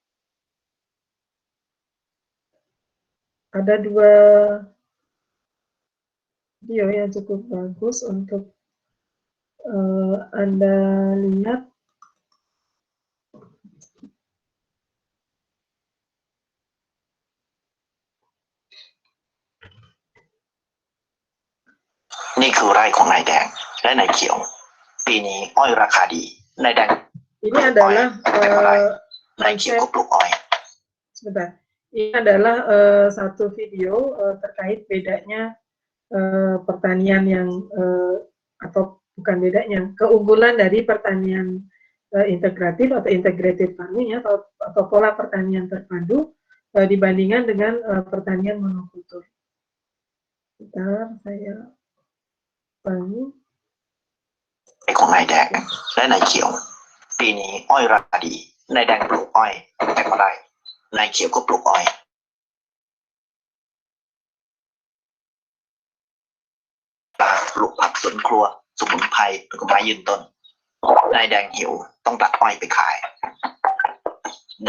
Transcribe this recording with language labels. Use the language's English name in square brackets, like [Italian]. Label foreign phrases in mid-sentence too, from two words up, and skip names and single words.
[Indonesian] Ada 2 video yang cukup bagus untuk Anda lihat. [Thai] Ini คือไร่ของนายแดงและนายเขียวปีนี้อ้อยราคาดีนายแดง [Indonesian] Ini adalah [Thai] นายเขียวก็ปลูกอ้อย [Indonesian] sebentar. Ini adalah satu video terkait bedanya pertanian yang atau bukan bedanya, keunggulan dari pertanian integratif atau [English] integrated farming [Indonesian] ya, atau pola pertanian terpadu dibandingkan dengan pertanian monokultur. Bentar, saya ulangi. [Thai] ของนายแดงและนายเขียวปีนี้อ้อยราคาดีนายแดงปลูกอ้อยแต่ก็ได้นายเขียวก็ปลูกอ้อยปลูกผักสวนครัวสมุนไพรแล้วก็ไม้ยืนต้นนายแดงหิวต้องตัดอ้อยไปขายได้